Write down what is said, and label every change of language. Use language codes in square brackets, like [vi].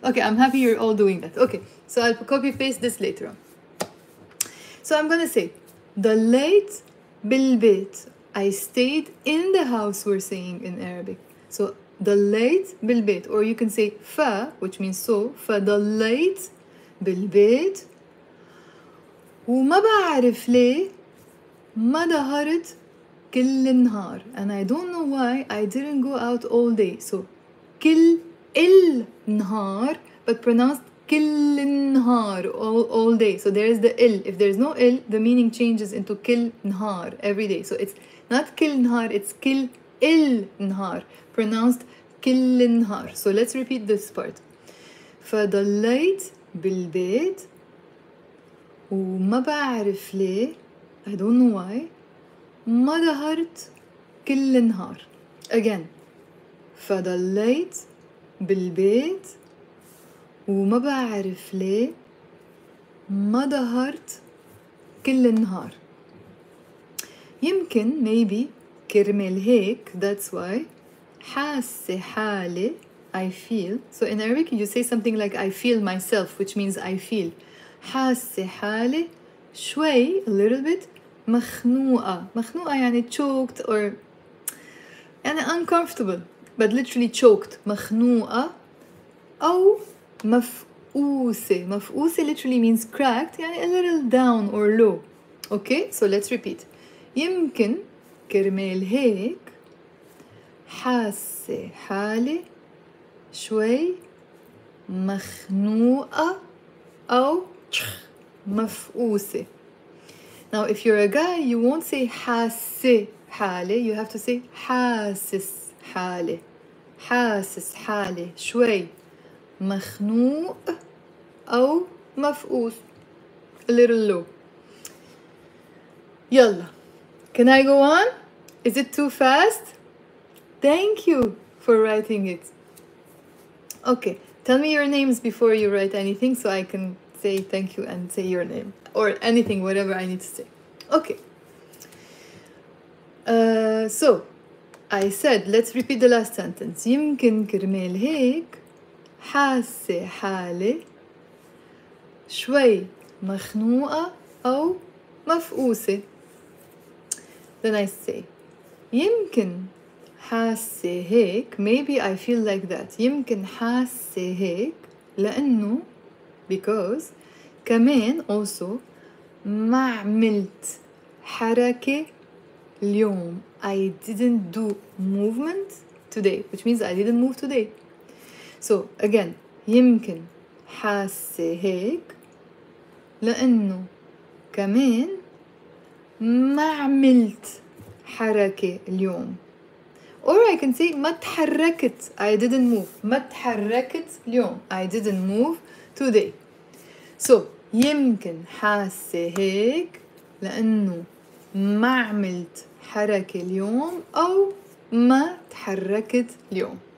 [en] Okay, I'm happy you're all doing that. Okay, so I'll copy-paste this later on. So I'm gonna say, [ar] ضليت بالبيت. [en] I stayed in the house, we're saying in Arabic. So [ar] ضليت بالبيت, [en] or you can say fa, which means so. [ar] فضليت بالبيت وما بعرف ليه ما ظهرت كل النهار. [en] And I don't know why I didn't go out all day. So [ar] كل النهار, [en] but pronounced كل النهار, all day. So there is the il. If there's no il, the meaning changes into [ar] كل نهار [en] every day. So it's not كل نهار, it's [ar] كل النهار, [en] pronounced كل النهار. So let's repeat this part. [ar] فضليت بالبيت وما بعرف ليه, [en] I don't know why, [ar] ما ظهرت كل النهار. [en] Again. [ar] فضليت بالبيت وما بعرف ليه ما ظهرت كل النهار. يمكن [en] maybe [ar] كرمال هيك, [en] that's why, [ar] حاسة حالي, [en] I feel. So in Arabic you say something like I feel myself, which means I feel. [ar] حاسة حالي شوي, [en] a little bit, [ar] مخنوقة. مخنوقة يعني [en] choked or يعني uncomfortable but literally choked. [ar] مخنوقة أو مفقوسة. [en] مفقوسة literally means cracked يعني a little down or low. Okay, so let's repeat. [ar] يمكن كرمال هيك حاسة حالي شوي مخنوقة أو مفقوسة. [en] Now if you're a guy you won't say [ar] حاسة حالي, [en] you have to say [ar] حاسس حالي. حاسس حالي شوي مخنوق أو مفقوس, [en] a little low. يلا, can I go on? Is it too fast? Thank you for writing it. Okay, tell me your names before you write anything so I can say thank you and say your name or anything, whatever I need to say. Okay. So I said let's repeat the last sentence. [ar] يمكن كرمال هيك حاسة حالي شوي مخنوقة أو مفقوسة. [en] Then I say [ar] يمكن حاسة هيك, [en] maybe I feel like that. [ar] يمكن حاسة هيك لأنه [en] because [ar] كمان [en] also [ar] ما عملت حركة اليوم. [en] I didn't do movement today, which means I didn't move today. [ar] So again, يمكن حاسة هيك لأنه كمان ما عملت حركة اليوم. [en] Or I can say [ar] ما تحركت, [en] I didn't move. [ar] ما تحركت اليوم, [en] I didn't move today. [ar] So يمكن حاسة هيك لأنه ما عملت حركة اليوم أو ما تحركت اليوم.